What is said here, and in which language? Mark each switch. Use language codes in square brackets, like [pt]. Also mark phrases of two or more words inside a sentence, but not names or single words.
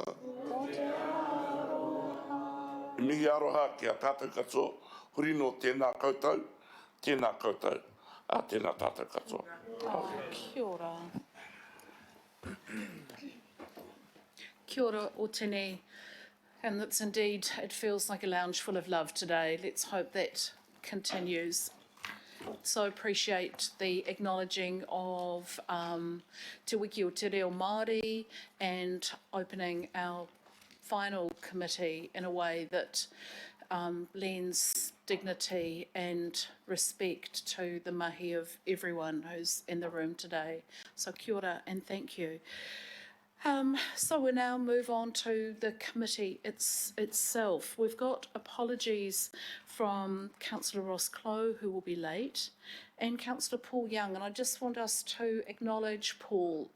[mi] Ko te aroha. Mihi aroha ki a tātou katoa. Huri no tēnā koutou. Tēnā koutou. Tēnā tātou katoa. Oh, kia ora. Kia ora o tēnei. [en] And that's indeed, it feels like a lounge full of love today. Let's hope that continues. So appreciate the acknowledging of Te Wiki o Te Reo Māori and opening our final committee in a way that lends dignity and respect to the mahi of everyone who's in the room today. So [mi] kia ora [en] and thank you. So we'll now move on to the committee itself. We've got apologies from Councillor Ross Clow, who will be late, and Councillor Paul Young. And I just want us to acknowledge Paul.